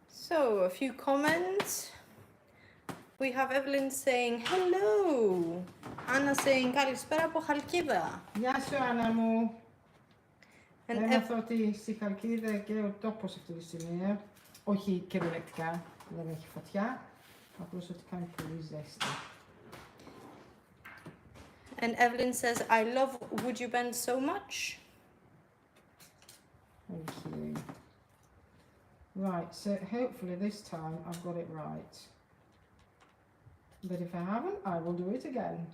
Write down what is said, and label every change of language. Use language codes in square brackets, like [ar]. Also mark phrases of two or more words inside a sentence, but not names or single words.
[en] So, a few comments. We have Evelyn saying hello. [el] Anna saying καλησπέρα από Χαλκίδα. Γεια σου Άννα μου. And Έμαθα ότι στη Χαλκίδα και ο τόπος αυτή τη στιγμή, όχι κυριολεκτικά, δεν έχει φωτιά, απλώς ότι κάνει πολύ ζέστη. [en] And Evelyn says, I love Would You Bend so much. Thank you. Right, so hopefully this time I've got it right. But if I haven't, I will do it again.